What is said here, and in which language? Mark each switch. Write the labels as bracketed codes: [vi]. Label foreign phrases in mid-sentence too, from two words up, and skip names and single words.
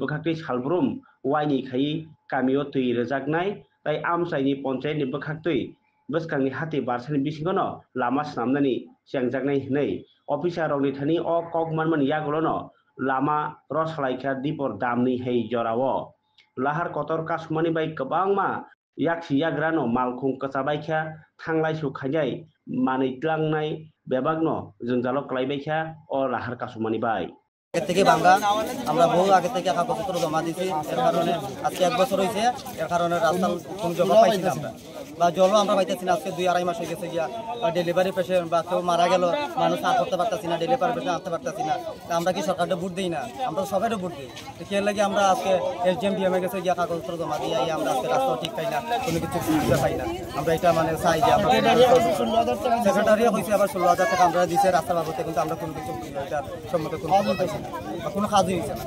[trp] bokhaktei salbrum waini khai kamio tui rejaknai tai amsaini panchayat ni bokhaktei bwskangni hati barsani bisingono lama snamnani chengjaknai hnei officer rokni thani o kok manmani yagolono lama roslaikha dipor damni hei jorao lahar kotor kasmani bai kwbangma yaksi yagrano malkhung kachabaikha thanglai su khaijai manitlangnai bebagno jongjalo klaibaikha o lahar kasumani bai [bn] আগে থেকে ভাঙা আমরা বহু আগে থেকে কাগজপত্র জমা দিয়েছি এর কারণে আজকে 1 বছর হয়েছে এর কারণে রাস্তা সংযোগ পাইছি আমরা বা জলও আমরা পাইতেছি না আজকে 2-2.5 মাস হয়ে গেছে গিয়া [en] delivery patient [bn] বা কেউ মারা গেল মানুষ আর করতে পারতেছি না [en] delivery patient [bn] আনতে পারতেছি না আমরা কি সরকারকে ভোট দিই না আমরা সবাইকে ভোট দিই তো এর লাগি আমরা আজকে এসডিএম ডিএমএ গেছে গিয়া কাগজপত্র জমা দিয়ে আমরা আজকে রাস্তা ঠিক পাই না কোনো কিছু সুবিধা পাই না আমরা এটা মানে চাই যে আমরা সেক্রেটারি হয়েছে আবার 16,000 টাকা আমরা দিয়েছে রাস্তা বাবদে কিন্তু আমরা কোনো কিছু এটার সম্মুখে কোনো পাইছি না কোনো কাজই হয়েছে না